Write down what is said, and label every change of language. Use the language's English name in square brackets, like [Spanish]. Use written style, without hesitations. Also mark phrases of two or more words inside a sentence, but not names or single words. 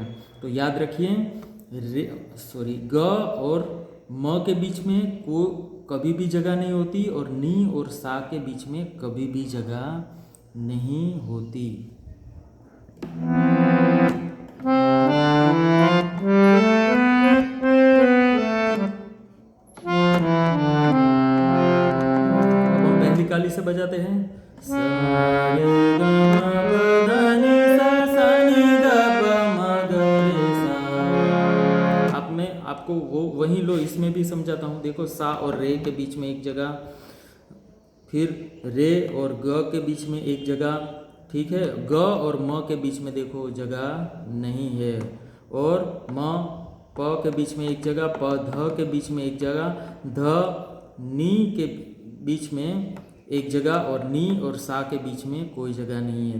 [Hindi] तो याद रखिए, ग और म के बीच में कभी भी जगह नहीं होती और नी और सा के बीच में कभी भी जगह नहीं होती। अब हम पहली काली से बजाते हैं। सा रे ग म प ध नि सा सा नि ध प म ग रे सा। अब मैं आपको वही लो इसमें भी समझाता हूँ। देखो, सा और रे के बीच में एक जगह, फिर रे और ग के बीच में एक जगह, ठीक है। ग और म के बीच में देखो जगह नहीं है, और म प के बीच में एक जगह, प ध के बीच में एक जगह, ध नी के बीच में एक जगह, और नी और सा के बीच में कोई जगह नहीं है।